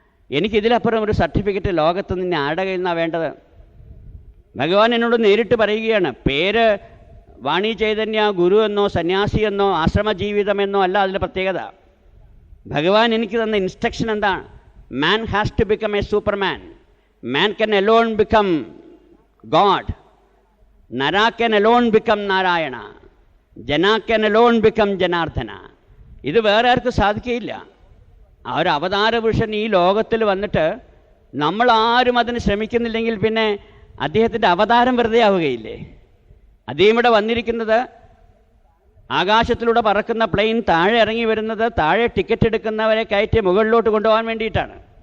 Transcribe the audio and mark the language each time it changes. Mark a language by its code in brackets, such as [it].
[ml] എനിക്കിതിലപ്പുറം ഒരു സർട്ടിഫിക്കറ്റ് ലോകത്ത് നിന്ന് ആരുടെ കയ്യിൽ നിന്നാണ് വേണ്ടത്? ഭഗവാൻ എന്നോട് നേരിട്ട് പറയുകയാണ്, പേര് വാണി ചൈതന്യ ഗുരു എന്നോ സന്യാസി എന്നോ ആശ്രമ ജീവിതമെന്നോ അല്ല അതിൻ്റെ പ്രത്യേകത. ഭഗവാൻ എനിക്ക് തന്ന ഇൻസ്ട്രക്ഷൻ എന്താണ്? [en] Man has to become a superman. Man can alone become God. Nara can alone become Narayana. Jana can alone become Janardhana. [ml] ഇത് വേറെ ആർക്കും സാധിക്കുകയില്ല. ആ ഒരു അവതാര പുരുഷൻ ഈ ലോകത്തിൽ വന്നിട്ട് നമ്മളാരും അതിന് ശ്രമിക്കുന്നില്ലെങ്കിൽ പിന്നെ അദ്ദേഹത്തിൻ്റെ അവതാരം വെറുതെ ആവുകയില്ലേ? അദ്ദേഹം ഇവിടെ വന്നിരിക്കുന്നത് ആകാശത്തിലൂടെ പറക്കുന്ന പ്ലെയിൻ താഴെ ഇറങ്ങി വരുന്നത് താഴെ ടിക്കറ്റ് എടുക്കുന്നവരെ കയറ്റി മുകളിലോട്ട് കൊണ്ടുപോകാൻ വേണ്ടിയിട്ടാണ്.